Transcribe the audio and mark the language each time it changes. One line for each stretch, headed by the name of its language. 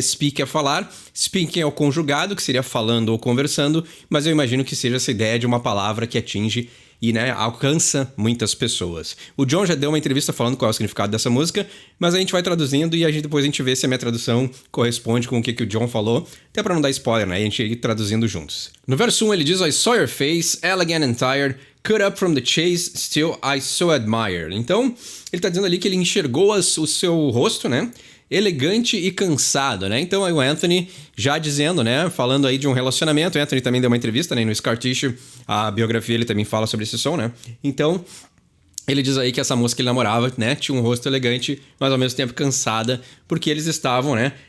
Portuguese: Speak é falar, speaking é o conjugado, que seria falando ou conversando, mas eu imagino que seja essa ideia de uma palavra que atinge e, né, alcança muitas pessoas. O John já deu uma entrevista falando qual é o significado dessa música, mas a gente vai traduzindo e depois a gente vê se a minha tradução corresponde com o que o John falou, até pra não dar spoiler, né? A gente ir traduzindo juntos. No verso 1 ele diz:
English: I saw your face, elegant and tired, cut up from the chase, still I so admire.
Portuguese: Então, ele tá dizendo ali que ele enxergou o seu rosto, né? Elegante e cansado, né? Então aí o Anthony já dizendo, né? Falando aí de um relacionamento. O Anthony também deu uma entrevista, né? No Scar Tissue, a biografia, ele também fala sobre esse som, né? Então ele diz aí que essa moça que ele namorava, né? Tinha um rosto elegante, mas ao mesmo tempo cansada, porque eles estavam, né?